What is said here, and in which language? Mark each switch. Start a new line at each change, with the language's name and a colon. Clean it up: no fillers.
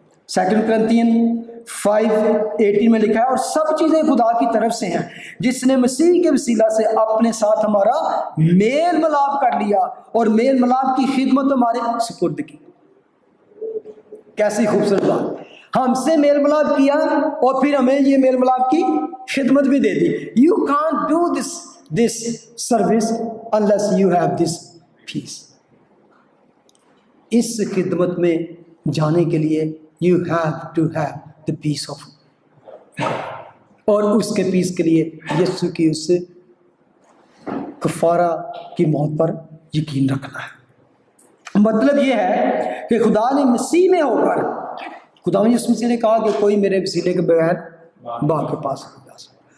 Urdu: 2 کرنتھین 5:18 میں لکھا ہے، اور سب چیزیں خدا کی طرف سے ہیں جس نے مسیح کے وسیلہ سے اپنے ساتھ ہمارا میل ملاپ کر لیا اور میل ملاپ کی خدمت ہمارے سپرد کی. کیسی خوبصورت بات! ہم سے میل ملاپ کیا اور پھر ہمیں یہ میل ملاپ کی خدمت بھی دے دی.
English: You can't do this service unless you have this peace.
Urdu: اس خدمت میں جانے کے لیے
English: you have to have the peace of God.
Urdu: اور اس کے پیس کے لیے یسوع کی اس کفارہ کی موت پر یقین رکھنا ہے. مطلب یہ ہے کہ خدا نے مسیح میں ہو کر، خدا نے یسوع مسیح نے کہا کہ کوئی میرے وسیلے کے بغیر باپ کے پاس نہیں جا سکتا.